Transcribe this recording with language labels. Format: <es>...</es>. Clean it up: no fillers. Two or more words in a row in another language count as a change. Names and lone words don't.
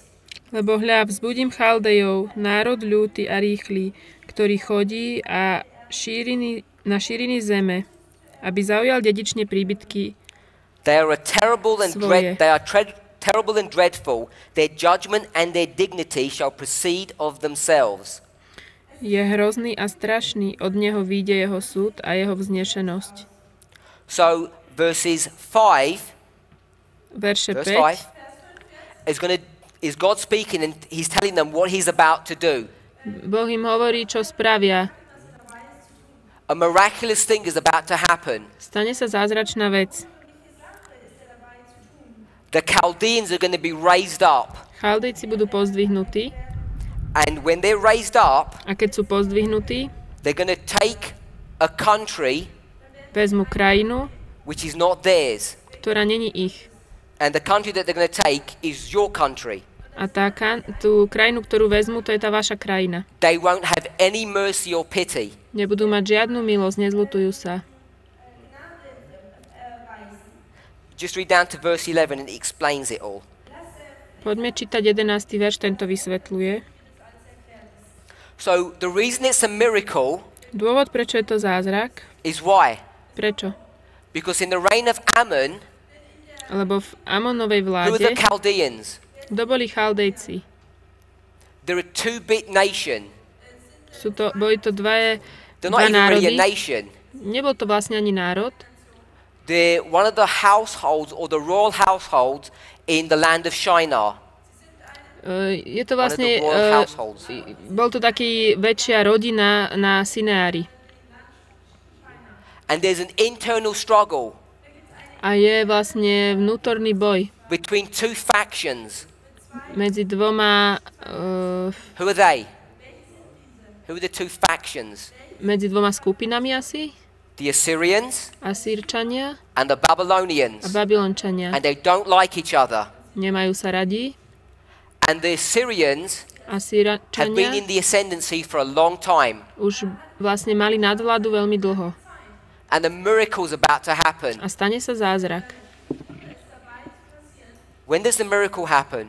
<sk>Lebo hľa, vzbudím Chaldejov, národ ľúty a rýchly, ktorý chodí na šíriny zeme, aby zaujal dedične príbytky</sk> <en>They are terrible and</en> <sk>svoje.</sk> <en>terrible and dreadful. Their judgment and their dignity shall proceed of themselves.</en> <sk>Je hrozný a strašný, od neho vyjde jeho súd a jeho vznešenosť.</sk> <en>So verses 5,</en> <sk>Verše</sk> <en>verse 5. 5 is God speaking, and he's telling them what he's about to do.</en> <sk>Boh im hovorí, čo spravia.</sk> <en>A miraculous thing is about to happen.</en> <sk>Stane sa zázračná vec.</sk> <en>The Chaldeans are going to be raised up.</en> <sk>Chaldejci budú pozdvihnutí</sk> <en>And when they're raised up,</en> <sk>a keď sú pozdvihnutí,</sk> <en>they're going to take a country</en> <sk>vezmu krajinu,</sk> <en>which is not theirs.</en> <sk>ktorá není ich.</sk> <en>And the country that they're going to take is your country.</en> <sk>A tú krajinu, ktorú vezmu, to je tá vaša krajina.</sk> <en>They won't have any mercy or pity.</en> <sk>Nebudú mať žiadnu milosť, nezľutujú sa.</sk> <en>Just read down to verse 11 and it explains it all.</en> <sk>Poďme čítať 11. verš, tento vysvetľuje.</sk> <en>So the reason it's a miracle</en> <sk>Dôvod, prečo je to zázrak?</sk> <en>is why?</en> <sk>Prečo?</sk> <en>Because in the reign of Ammon,</en> <sk>Lebo v Amonovej</sk> <en>who are the</en> <sk>vláde,</sk> <en>Chaldeans?</en> <sk>kto boli Chaldejci?</sk> <en>They're a two-bit nation.</en> <sk>Boli to</sk> <en>They're</en> <sk>dva</sk> <en>not even really a</en> <sk>národy.</sk> <en>nation.</en> <sk>Nebol to vlastne ani národ.</sk> <en>They're one of the households or the royal households in the land of Shinar.</en> <sk>Je to</sk> <en>One of</en> <sk>vlastne,</sk> <en>the royal households.</en> <sk>bol to taký väčšia rodina na Sineári.</sk> <en>And there's an internal struggle</en> <sk>A je vlastne vnútorný boj</sk> <en>between two factions.</en> <sk>medzi dvoma,</sk> <en>Who are they? Who are the two factions?</en> <sk>medzi dvoma skupinami asi.</sk> <en>The Assyrians</en> <sk>Asýrčania</sk> <en>and the</en> <sk>a</sk> <en>Babylonians.</en> <sk>Babylončania.</sk> <en>And they don't like each other.</en> <sk>Nemajú sa radi.</sk> <en>And the Assyrians have been</en> <sk>Asýrčania</sk> <en>in the ascendancy for a long time.</en> <sk>už vlastne mali nadvládu veľmi dlho.</sk> <en>And the miracle's about to happen.</en> <sk>A stane sa zázrak.</sk> <en>When does the miracle happen?</en>